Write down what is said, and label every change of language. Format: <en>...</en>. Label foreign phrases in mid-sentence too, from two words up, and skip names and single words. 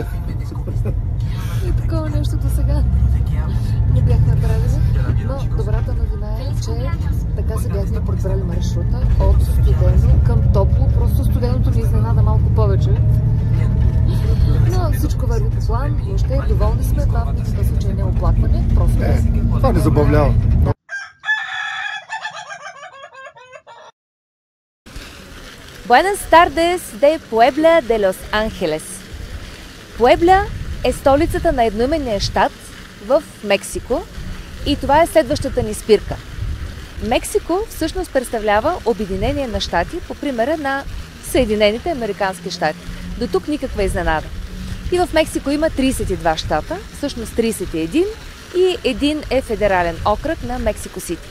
<bg>И такова нещо до сега не бяхме направили, но добрата новина е, че така се бяхме подбрали маршрута от студено към топло. Просто студеното ни изненада малко повече. Но всичко върви по план, въобще доволни сме, това в никакъв случай не е оплакване, просто това не забавлява.</bg> <es>Buenas tardes de Puebla de Los Ángeles.</es> <bg>Пуебла е столицата на едноименния щат в Мексико и това е следващата ни спирка. Мексико всъщност представлява обединение на щати по примера на Съединените американски щати. До тук никаква изненада. И в Мексико има 32 щата, всъщност 31 и един е федерален окръг на Мексико Сити.</bg>